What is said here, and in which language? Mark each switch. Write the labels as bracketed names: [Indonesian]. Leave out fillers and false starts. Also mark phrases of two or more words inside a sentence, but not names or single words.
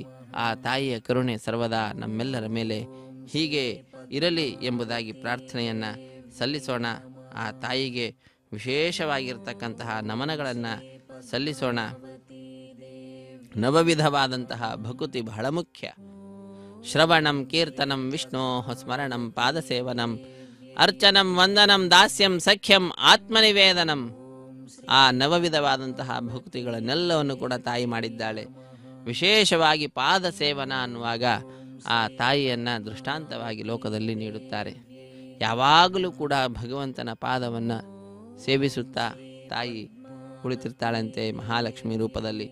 [Kannada] ಆ ತಾಯಿಯ ಕರುಣೆ ಸರ್ವದಾ ನಮ್ಮೆಲ್ಲರ ಮೇಲೆ ಹೀಗೆ ಇರಲಿ ಎಂಬುದಾಗಿ ಪ್ರಾರ್ಥನೆಯನ್ನು ಸಲ್ಲಿಸೋಣ. ಆ ತಾಯಿಗೆ ವಿಶೇಷವಾಗಿರ್ತಕ್ಕಂತಹ ನಮನಗಳನ್ನು ಸಲ್ಲಿಸೋಣ. ನವವಿಧವಾದಂತಹ ಭಕುತಿ ಬಹಳ ಮುಖ್ಯ. [Sanskrit] ಶ್ರವಣಂ ಕೀರ್ತನಂ ವಿಷ್ಣೋ ಸ್ಮರಣಂ ಪಾದಸೇವನಂ ಅರ್ಚನಂ ವಂದನಂ ದಾಸ್ಯಂ ಸಖ್ಯಂ ಆತ್ಮನಿವೇದನಂ. [Kannada] ಆ ನವವಿಧವಾದಂತಹ ಭಕ್ತಿಗಳನ್ನೆಲ್ಲವನ್ನು ಕೂಡ ತಾಯಿ ಮಾಡಿದ್ದಾಳೆ. ವಿಶೇಷವಾಗಿ ಪಾದ ಸೇವನ ಅನ್ನುವಾಗ ಆ ತಾಯಿಯನ್ನು ದೃಷ್ಟಾಂತವಾಗಿ ಲೋಕದಲ್ಲಿ ನೀಡುತ್ತಾರೆ. ಯಾವಾಗಲೂ ಕೂಡ ಭಗವಂತನ ಪಾದವನ್ನು ಸೇವಿಸುತ್ತಾ ತಾಯಿ ಕುಳಿತಿರ್ತಾಳಂತೆ ಮಹಾಲಕ್ಷ್ಮಿ ರೂಪದಲ್ಲಿ.